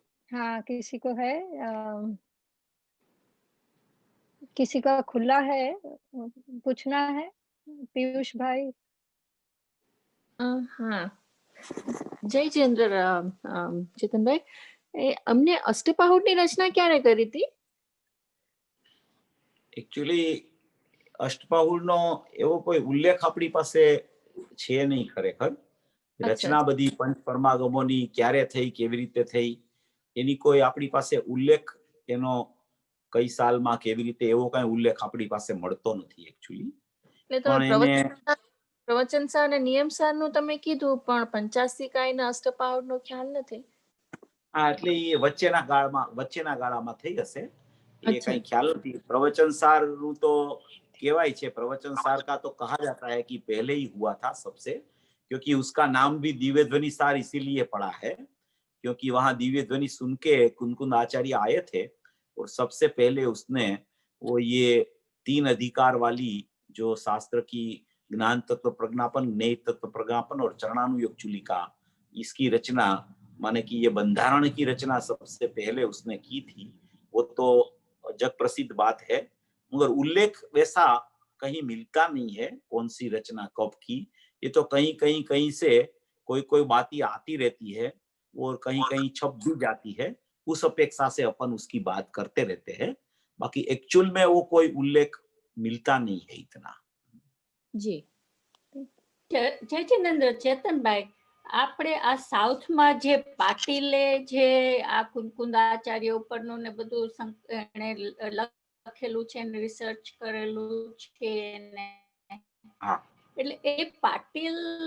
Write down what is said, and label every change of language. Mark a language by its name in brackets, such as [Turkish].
[Hindi] हाँ, किसी को है किसी का खुला है पूछना है? पीयूष भाई। [Gujarati] हाँ, જય ચેન્દ્ર ચેતનભાઈ, અમને અષ્ટપાહુરની રચના ક્યારે કરી હતી? એકચ્યુઅલી અષ્ટપાહુરનો એવો કોઈ ઉલ્લેખ આપણી પાસે છે નહીં ખરેખર। રચના બધી પંચ પરમાગમોની ક્યારે થઈ, કેવી રીતે થઈ, એની કોઈ આપણી પાસે ઉલ્લેખ, એનો કઈ સાલમાં કેવી રીતે, એવો કઈ ઉલ્લેખ આપણી પાસે મળતો નથી એકચ્યુઅલી। પ્રવચનસાર અને નિયમસારનું તમે કીધું, પણ પંચાસ્તિકાય અને અષ્ટપાહુરનો ખ્યાલ નથી। હા, એટલે એ વચ્ચેના ગાળામાં થઈ હશે, [Hindi] ये कहीं ख्याल नहीं। प्रवचनसार [Gujarati] तो केवाय छे, [Hindi] प्रवचनसार का तो कहा जाता है कि पहले ही हुआ था सबसे, क्योंकि उसका नाम भी दिव्य ध्वनि सार इसीलिए पड़ा है क्योंकि वहां दिव्य ध्वनि सुन के कुनकुन आचार्य आए थे और सबसे पहले उसने वो ये 3 अधिकार वाली जो शास्त्र की ज्ञान तत्व प्रज्ञापन, ज्ञेय तत्व प्रज्ञापन और चरणानुयोग चूलिका, इसकी रचना माने कि ये बंधारण की रचना सबसे पहले उसने की थी, वो तो जग प्रसिद्ध बात है, मगर उल्लेख वैसा कहीं मिलता नहीं है कौन सी रचना कब की। ये तो कहीं से कोई बातें आती रहती है और कहीं छप भी जाती है, उस अपेक्षा से अपन उसकी बात करते रहते हैं। बाकी एक्चुअल में वो कोई उल्लेख मिलता नहीं है इतना। [Gujarati] જી જયચંદ્ર ચેતનભાઈ, આપણે આ સાઉથમાં જે પાટીલે જે આ કુંકુંદાચાર્ય ઉપરનું ને બધું એણે લખેલું છે ને રિસર્ચ કરેલું છે ને, એટલે એ પાટીલ